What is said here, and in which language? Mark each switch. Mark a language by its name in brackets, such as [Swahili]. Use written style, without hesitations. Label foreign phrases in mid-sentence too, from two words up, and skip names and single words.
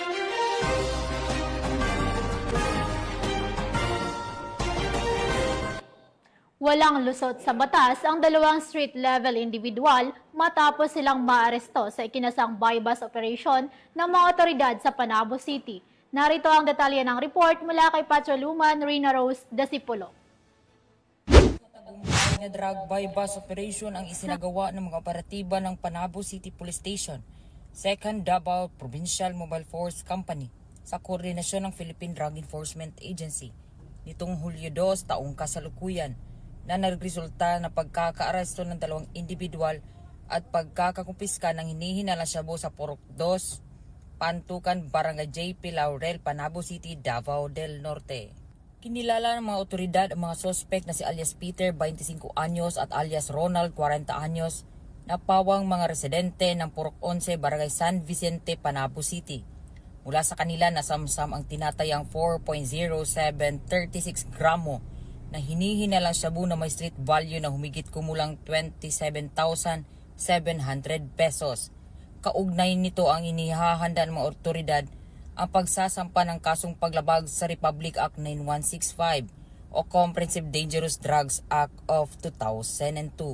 [Filipino] Walang lusot sa batas ang dalawang [English] street-level individual [Filipino] matapos silang maaresto sa ikinasang [English] buy-bus operation [Filipino] ng mga otoridad sa Panabo City. Narito ang detalye ng report mula kay Patrolwoman Rina Rose Dasipulo. Na [English] drug buy-bus operation [Filipino] ang isinagawa ng mga operatiba ng Panabo City Police Station, 2nd Davao Provincial Mobile Force Company sa koordinasyon ng Philippine Drug Enforcement Agency nitong Hulyo 2 taong kasalukuyan na nagresulta na pagkakaaresto ng dalawang individual at pagkakakumpiska ng hinihinalang shabu sa Purok 2, Pantukan, Barangay JP Laurel, Panabo City, Davao del Norte. Kinilala ng mga otoridad ang mga sospek na si alias Peter, 25 anyos at alias Ronald, 40 anyos, na pawang mga residente ng Purok 11, Barangay San Vicente, Panabo City. Mula sa kanila nasamsam ang tinatayang 4.0736 gramo na hinihinalang shabu na may [English] street value [Filipino] na humigit kumulang 27,700 pesos. Kaugnay nito ang inihahanda ng mga otoridad ang pagsasampa ng kasong paglabag sa Republic Act 9165 o Comprehensive Dangerous Drugs Act of 2002.